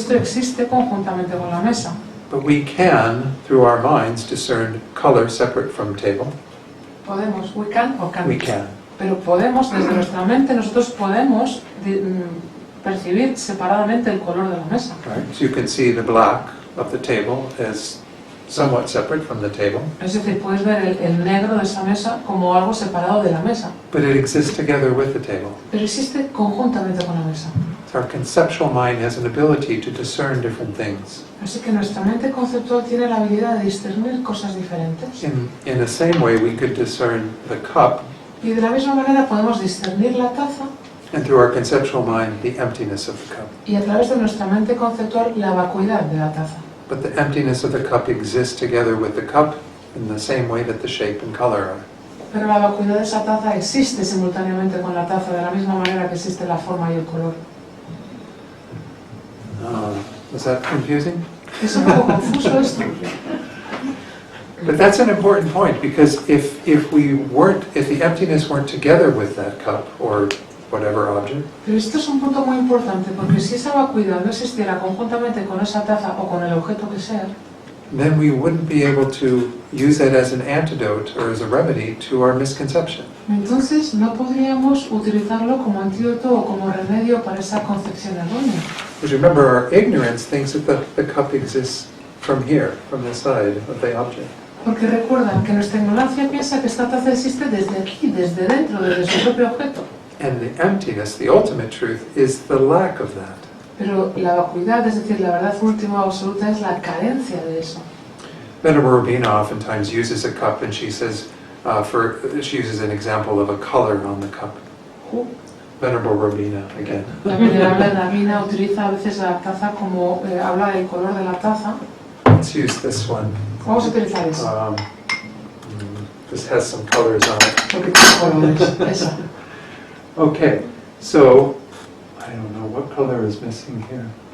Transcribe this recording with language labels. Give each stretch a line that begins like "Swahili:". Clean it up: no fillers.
Spanish: esto existe conjuntamente con la mesa.
English: But we can, through our minds, discern color separate from table.
Spanish: Podemos,
English: we can o can't. We can.
Spanish: Pero podemos, desde nuestra mente, nosotros podemos percibir separadamente el color de la mesa.
English: Right? So you can see the black of the table as somewhat separate from the table,
Spanish: Es decir, puedes ver el negro de esa mesa como algo separado de la mesa,
English: but it exists together with the table.
Spanish: pero existe conjuntamente con la mesa.
English: So our conceptual mind has an ability to discern different things.
Spanish: Así que nuestra mente conceptual tiene la habilidad de discernir cosas diferentes.
English: In the same way, we could discern the cup,
Spanish: Y de la misma manera podemos discernir la taza
English: and through our conceptual mind, the emptiness of the cup.
Spanish: y a través de nuestra mente conceptual la vacuidad de la taza.
English: But the emptiness of the cup exists together with the cup in the same way that the shape and color are.
Spanish: Pero la vacuidad de esa taza existe simultáneamente con la taza de la misma manera que existe la forma y el color.
English: Was that confusing?
Spanish: Es un poco confuso esto.
English: But that's an important point, because if the emptiness weren't together with that cup or whatever object,
Spanish: Pero esto es un punto muy importante, porque si esa vacuidad no existiera conjuntamente con esa taza o con el objeto que sea,
English: then we wouldn't be able to use it as an antidote or as a remedy to our misconception.
Spanish: entonces no podríamos utilizarlo como antídoto o como remedio para esa concepción errónea.
English: Because remember, our ignorance thinks that the cup exists from here, from the side of the object.
Spanish: Porque recuerdan que nuestra ignorancia piensa que esta taza existe desde aquí, desde dentro, desde su propio objeto.
English: And the emptiness, the ultimate truth, is the lack of that.
Spanish: Pero la vacuidad, es decir, la verdad última o absoluta, es la carencia de eso.
English: Venerable Robina oftentimes uses a cup, and she says, she uses an example of a color on the cup. Venerable Robina, again.
Spanish: La venerable Rabina utiliza a veces la taza como habla del color de la taza.
English: Let's use this one.
Spanish: Vamos a utilizar eso.
English: This has some colors on it.
Spanish: Porque tiene colores. Esa.
English: Okay, so I don't know what color is missing here.